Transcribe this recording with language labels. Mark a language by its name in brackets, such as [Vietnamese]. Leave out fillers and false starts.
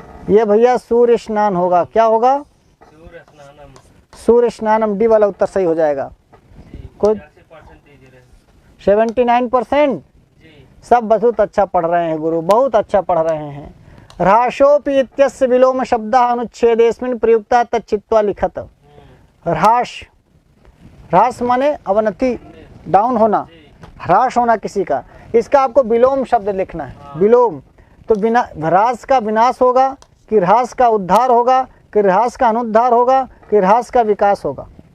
[Hindi] ये भैया सूर्य स्नान होगा। क्या होगा? सूर्य स्नानम। सूर्य स्नानम। डी वाला उत्तर सही हो जाएगा। कोई 80% ए दे रहे हैं। 79%। जी सब बहुत अच्छा पढ़ रहे हैं गुरु, बहुत अच्छा पढ़ रहे हैं। [Sanskrit] ह्रासोपि इत्यस्य विलोम शब्दः अनुच्छेदेस्मिन् प्रयुक्तः तच्चित्वा लिखत। [Hindi] ह्रास, ह्रास माने अवनति, डाउन होना, ह्रास होना किसी का, इसका आपको विलोम शब्द लिखना है। विलोम तो बिना ह्रास का विनाश होगा कि ह्रास का उद्धार होगा कि ह्रास का अनुद्धार होगा कि ह्रास का विकास होगा।